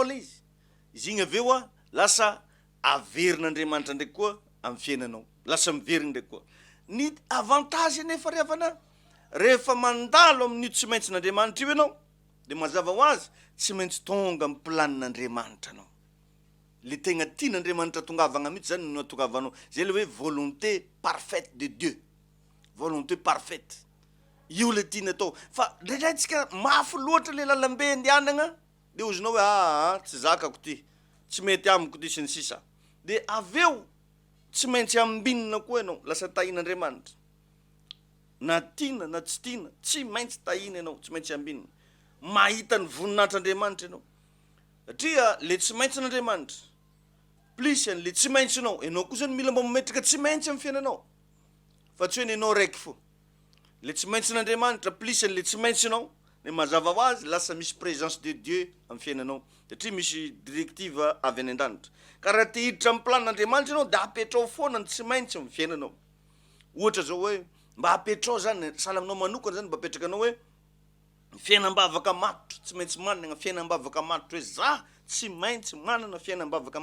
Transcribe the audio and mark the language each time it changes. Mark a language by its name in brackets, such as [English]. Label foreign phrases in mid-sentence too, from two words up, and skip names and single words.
[Malagasy] le izy igny aveo lasa averin'Andriamanitra ndraiky koa amin'ny fiainanao lasa miverina ndraiky koa ny avantage nefa ry havana rehefa mandalo amin'io tsy maintsy n'Andriamanitra io ianao de mazava ho azy tsy maintsy tonga amin'ny planin'Andriamanitra anao le tegna tian'Andriamanitra tongavagna mihitsy zany no atongavanao zay le hoe [French] volonté parfaite de Dieu volonté parfaite [Malagasy] io le tiany atao fa ndraindraitsika mafy loatra le lalambe andianagna de ozinao hoe tsy zakako ty tsy mety amiko ty sy ny sisa de aveo tsy maintsy ambinina koa ianao lasa tahin'Andriamanitra na tiana na tsy tiana tsy maintsy tahina ianao tsy maintsy ambinina mahita ny voninahitr'Andriamanitra ianao satria le tsy maintsy n'Andriamanitra plus an'le tsy maintsy ianao koa zany mila mba mametraka tsy maintsy amin'ny fiainanao fa tsy hoe ianao raiky fo le tsy maintsy n'Andriamanitra plus an'le tsy maintsy ianao de mazava ho azy lasa misy [French] présence de Dieu [Malagasy] amin'ny fiainanao satria misy directive avy any an-danitra ka raha te hiditra amin'ny planin'Andriamanitra ianao de apetrao foana ny tsy maintsy amin'ny fiainanao ohatra zao hoe mba apetrao zany salaminao manokana zany mba apetraka anao hoe fiainam-bavaka matotra tsy maintsy manana fiainam-bavaka matotra hoe za tsy maintsy manana fiainam-bavaka